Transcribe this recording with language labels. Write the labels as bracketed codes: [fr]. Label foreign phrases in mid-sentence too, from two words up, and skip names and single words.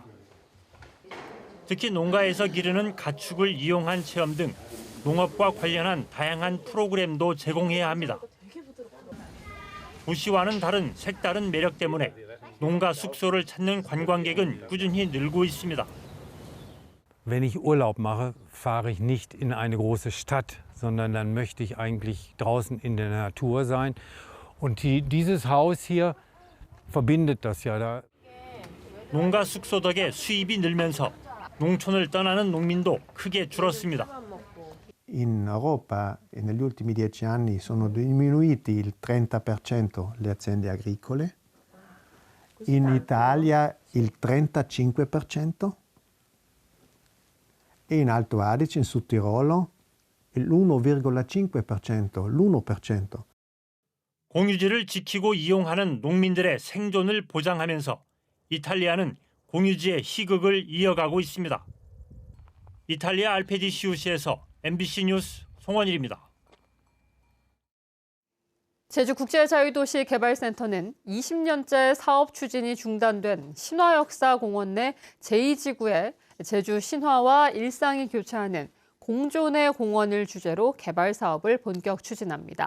[ko] 특히 농가에서 기르는 가축을 이용한 체험 등 농업과 관련한 다양한 프로그램도 제공해야 합니다. 도시와는 다른 색다른 매력 때문에 농가 숙소를 찾는 관광객은 꾸준히 늘고 있습니다. [de] Wenn ich Urlaub mache, fahre ich nicht in eine große Stadt, sondern dann möchte ich eigentlich draußen in der Natur sein. Und dieses Haus hier verbindet das ja. [ko] 농가 숙소 덕에 수입이 늘면서 농촌을 떠나는 농민도 크게 줄었습니다. [it] In Europa negli ultimi 10 anni sono diminuiti il 30% le aziende agricole, in Italia il 35% e in Alto Adige, in Sud Tirolo, l'1,5%, l'1%. [ko] 공유지를 지키고 이용하는 농민들의 생존을 보장하면서 이탈리아는 공유지의 희극을 이어가고 있습니다. 이탈리아 알페디 시우시에서 MBC 뉴스 송원일입니다. 제주국제자유도시 개발센터는 20년째 사업 추진이 중단된 신화역사공원 내 제2지구에 제주 신화와 일상이 교차하는 공존의 공원을 주제로 개발 사업을 본격 추진합니다.